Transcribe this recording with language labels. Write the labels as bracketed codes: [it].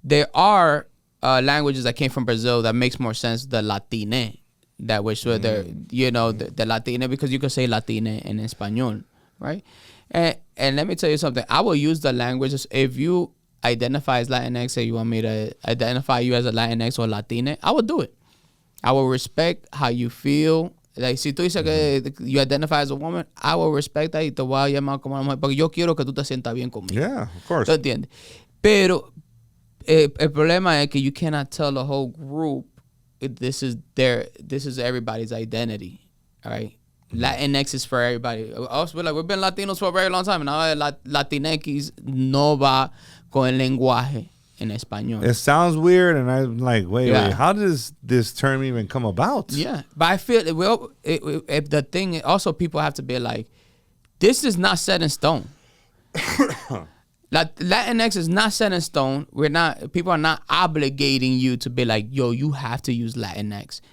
[en] there are languages that came from Brazil that makes more sense, the Latine, that which were the Latine, because you could say Latine in Espanol, right? And let me tell you something. I will use the languages if you identify as Latinx and you want me to identify you as a Latinx or Latina, I will do it. I will respect how you feel. [es] Like, si tú dices que [en] you identify as a woman, I will respect that [es] y te voy a llamar como una mujer porque yo quiero que tú te sientas bien conmigo. [en] Yeah, of course. [es] ¿Tú entiendes? Pero el problema es que [en] you cannot tell the whole group this is everybody's identity, all right? Latinx is for everybody. Also, we've been Latinos for a very long time. [es] Now Latinx no va con el lenguaje en español. [en] It sounds weird, and I'm like, wait, how does this term even come about? Yeah, but I feel the thing also, people have to be like, this is not set in stone. Latinx is not set in stone. People are not obligating you to be like, yo, you have to use Latinx.